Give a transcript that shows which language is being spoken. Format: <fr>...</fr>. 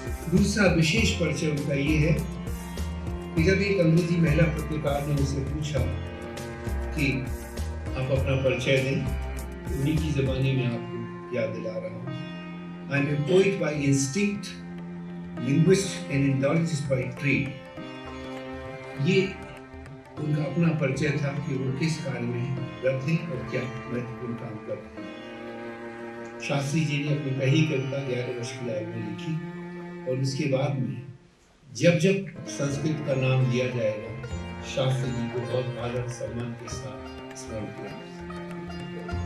<hi>दूसरा विशेष परिचय उनका ये है कि जब एक अंग्रेजी महिला पत्रकार ने उनसे पूछा कि आप अपना परिचय दें, तो उन्हीं की ज़बानी में आपको याद दिला रहा हूँ।</hi> <en>I am a poet by instinct, linguist and indologist by trade.</en> <hi>ये उनका अपना परिचय था कि वो किस कार्य में रत हैं और क्या महत्वपूर्ण काम करते हैं। शास्त्री जी ने अपनी पहली कविता 11 वर्ष की आयु में लिखी और उसके बाद में जब जब संस्कृत का नाम लिया जाएगा, शास्त्री जी को बहुत आदर सम्मान के साथ स्मरण किया।</hi>